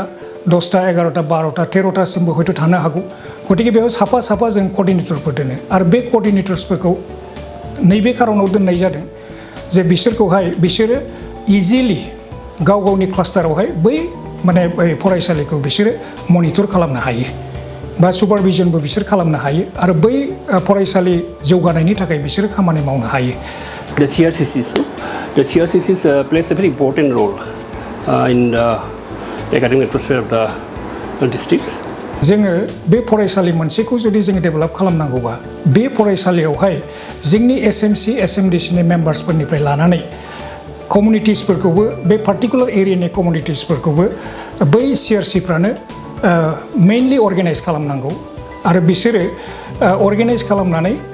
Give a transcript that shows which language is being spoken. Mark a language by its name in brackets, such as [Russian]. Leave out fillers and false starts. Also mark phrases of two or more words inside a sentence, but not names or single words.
[Bodo] 10टा 11टा 12टा 13टासिमबो हयथ' थानो हागौ गतिके बेयाव साफा साफा जों कोअर्डिनेटरफोर दोनो आरो बे कोअर्डिनेटर्सफोरखौ नैबे खारनाव दोननाय जादों जे बिसोरो इजिलि गाव गावनि क्लास्टारावहाय बै माने फरायसालिखौ बिसोरो मनिटर खालामनो हायो बा सुपारभिजनबो बिसोर खालामनो हायो आरो बै फरायसालि जौगानायनि थाखाय बिसोरो खामानि मावनो हायो [English] The CRCCs plays a very important role in the academic atmosphere of the districts. [Bodo] जोङो बे फरायसालि मोनसेखौ जुदि जों डेभेलप खालामनांगौबा बे फरायसालियावहाय जोंनि SMC SMDCनि मेम्बार्सफोरनिफ्राय लानानै कमिउनिटिसफोरखौबो बे पार्टिकुलार एरियानि कमिउनिटिसफोरखौबो बै CRCफ्रानो [English] mainly organize [Bodo] खालामनांगौ आरो बिसोरो अर्गानाइज खालामनानै